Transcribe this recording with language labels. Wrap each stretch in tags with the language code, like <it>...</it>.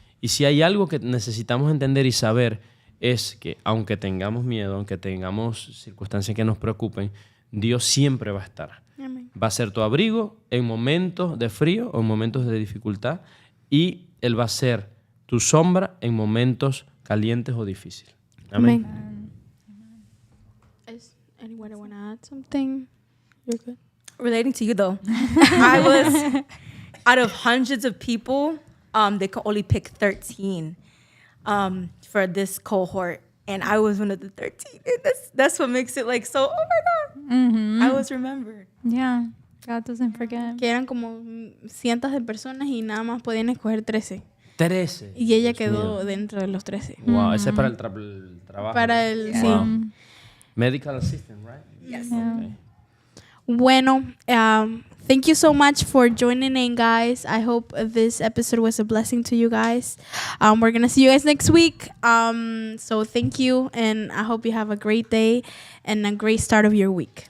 <es>Y si hay algo que necesitamos entender y saber, es que aunque tengamos miedo, aunque tengamos circunstancias que nos preocupen, Dios siempre va a estar. Amén. Va a ser tu abrigo en momentos de frío o en momentos de dificultad, y Él va a ser tu sombra en momentos calientes o difíciles. Amén.</es> <en>Is anyone want to add something? You're good. Relating to you though, I was out of hundreds of people. They could only pick 13 for this cohort, and I was one of the 13. That's what makes it like so. Oh my God, I was remembered. Yeah, God doesn't forget.</en> <es>Que eran como cientos de personas y nada más podían escoger 13. 13. Y ella quedó dentro de los 13. Wow, ese es para el trabajo. Para el wow. sí.</es> <en>Medical assistant, right? Yes. Yeah. Okay. Bueno, thank you so much for joining in, guys. I hope this episode was a blessing to you guys. We're going to see you guys next week. So thank you, and I hope you have a great day and a great start of your week.</en>